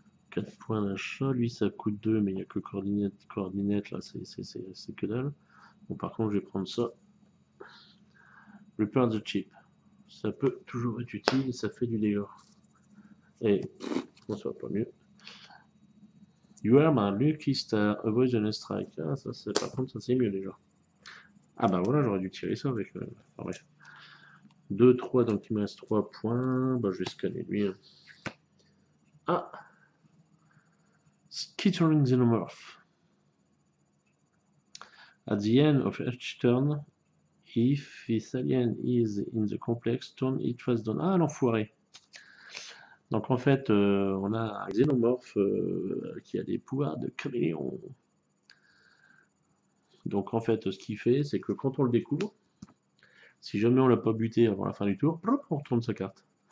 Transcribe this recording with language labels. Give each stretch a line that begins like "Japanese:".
French: 4 points d'achat, lui ça coûte 2, mais il n'y a que coordinate là, c'est que dalle. Bon par contre je vais prendre ça. Repair the chip. Ça peut toujours être utile, ça fait du dégât. Et bon, ça va pas mieux.
English: You are my lucky star, avoid an strike.
French: Ah ça c'est par contre ça c'est mieux déjà. Ah bah voilà, j'aurais dû tirer ça avec enfin, bref. 2, 3, donc il me reste 3 points. Bah je vais scanner lui. Ah, Skittering Xenomorph.
English: At the end of each turn, if this alien is in the complex, turn it face down.
French: Ah, l'enfoiré. Donc en fait, on a un xénomorphe qui a des pouvoirs de caméléon. Donc en fait, ce qu'il fait, c'est que quand on le découvre, si jamais on l'a pas buté avant la fin du tour, hop, on retourne sa carte.